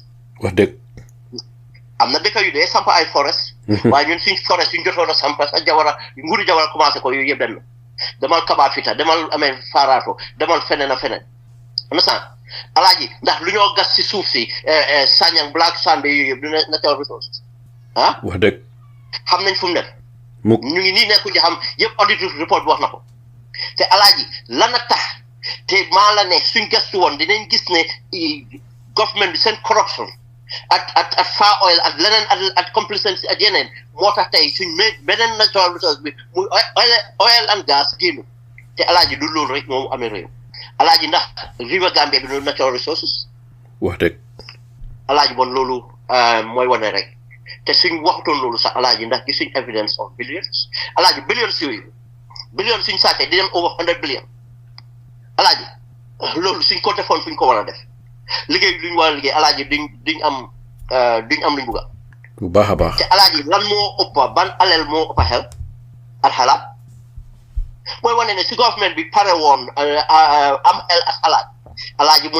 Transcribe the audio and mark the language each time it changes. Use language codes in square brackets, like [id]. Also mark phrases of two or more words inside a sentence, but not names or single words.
[wo] wax dëgg am na dëkk yu dee samp ay forest waaye ñun suñ forest suñ jotoon a samp ak Jawara nguuru Jawara commencé ko yooyu yëpp dem na demal Kabafita demal Farato demal feneen a feneen understand alaaji ndax lu ñoo gas si suuf si Sanyang Black Sand yooyu yëpp du [en] natural resources [wo] wax dëgg xam nañ fu mu nekk ñu ngi nii nekku ji xam yëpp [en] audit report [wo] bi wax na ko te alaaji lan a tax te maa la ne suñ gastu woon dinañ gis ne government bi seen [en] corruption at Far Oil [wo] ak leneen [en] at complacency [wo] ak yeneen moo tax tey suñ beneen [en] natural resource [wo] bi muy [en] oil and gas [wo] génn te alaaji du loolu rek moomu amee réew alaaji ndax river Gambia bi [en] no natural resources [wo] wax dëgg alaaji bon loolu mooy wane rek te suñ waxtoon loolu sax alaaji ndax gisuñ [en] evidence of billions [wo] alaaji billions yooyu billions suñ sàccee di dem [en] over 100 billion [wo] alaaji loolu suñ ko defoon fuñ ko war a def liggéey luñ war a liggéey alaaji duñ am luñ bugga bu baax a baax te alaaji lan moo ëppa ban alal moo ëppa xel ak xalaat mooy wane ne si government bi pare woon am xel ak xalaat alaaji mun